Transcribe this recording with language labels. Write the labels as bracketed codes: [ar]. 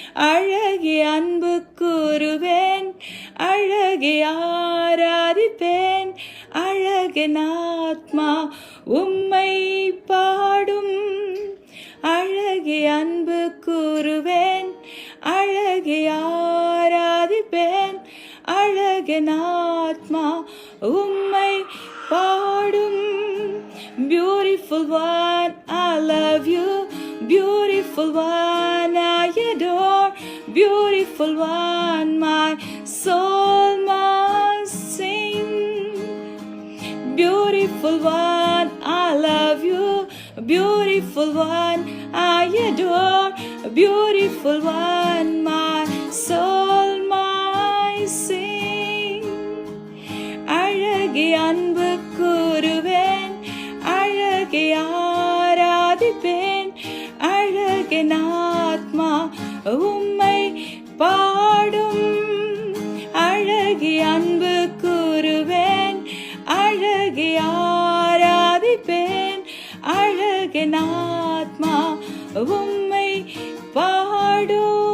[ta] அழகே அன்பு கூறுவேன், அழகே ஆராதிப்பேன், அழகன் ஆத்மா உம்மை பாடும். அழகே அன்பு கூறுவேன், அழகே ஆராதிப்பேன், அழகன் ஆத்மா உம்மை பாடும். [en] Beautiful one, I love you. Beautiful one, I adore. Beautiful one, my soul must sing. Beautiful beautiful one, I love you. Beautiful one, I adore. Beautiful one, my soul, my sing. [ta] அழகே அன்பு கூறுவேன், அழகே ஆராதிப்பேன், அழகே ஆத்மா உம்மை பாடும். அழகே அன்பு கூறுவேன், அழகே ஆராதிப்பேன், அழகே ஆத்மா உம்மை பாடும்.